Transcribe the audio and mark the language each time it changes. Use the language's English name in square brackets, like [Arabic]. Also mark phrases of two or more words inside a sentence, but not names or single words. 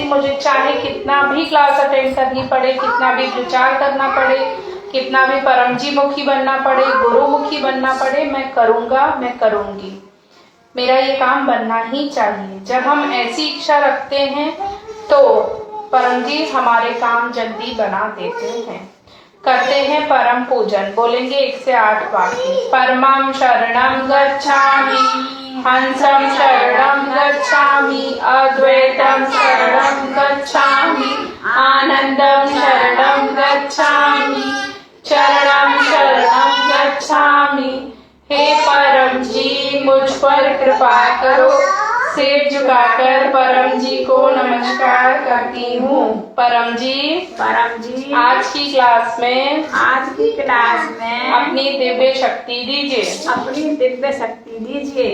[Hindi] मुझे चाहे कितना भी क्लास अटेंड करनी पड़े, कितना भी प्रचार करना पड़े, कितना भी परम जी मुखी बनना पड़े, गुरुमुखी बनना पड़े, मैं करूँगा, मैं करूँगी। मेरा ये काम बनना ही चाहिए। जब हम ऐसी इच्छा रखते हैं तो परम जी हमारे काम जल्दी बना देते हैं। करते हैं परम पूजन। बोलेंगे 1 से 8 वाक्य। [Sanskrit] परमं शरणं गच्छामि, हंसं शरणं गच्छामि, अद्वैतं शरणं गच्छामि, आनंदं शरणं गच्छामि, चरणं शरणं गच्छामि। [Hindi] हे परम जी मुझ पर कृपा करो। सिर झुकाकर परम जी को नमस्कार करती हूँ। परम जी आज की क्लास में अपनी दिव्य शक्ति दीजिए।